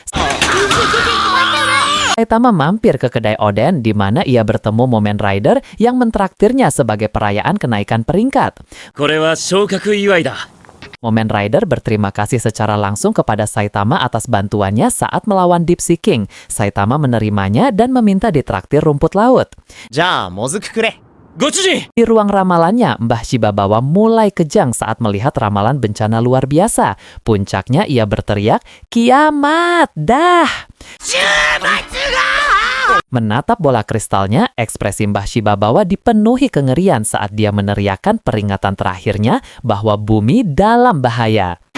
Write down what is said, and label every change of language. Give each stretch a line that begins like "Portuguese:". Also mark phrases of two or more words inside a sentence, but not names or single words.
Indonesian: Saitama mampir ke kedai Oden di mana ia bertemu Momen Rider yang mentraktirnya sebagai perayaan kenaikan peringkat.
Japanese: これは昇格祝いだ。
Indonesian: Momen Rider berterima kasih secara langsung kepada Saitama atas bantuannya saat melawan Deep Sea King. Saitama menerimanya dan meminta ditraktir rumput laut.
Japanese: じゃあ、もずくくれ。ご主人
Indonesian: Di ruang ramalannya, Mbah Shibabawa mulai kejang saat melihat ramalan bencana luar biasa. Puncaknya ia berteriak, "Kiamat! Dah!" Menatap bola kristalnya, ekspresi Mbah Shibabawa dipenuhi kengerian saat dia meneriakkan peringatan terakhirnya bahwa bumi dalam bahaya.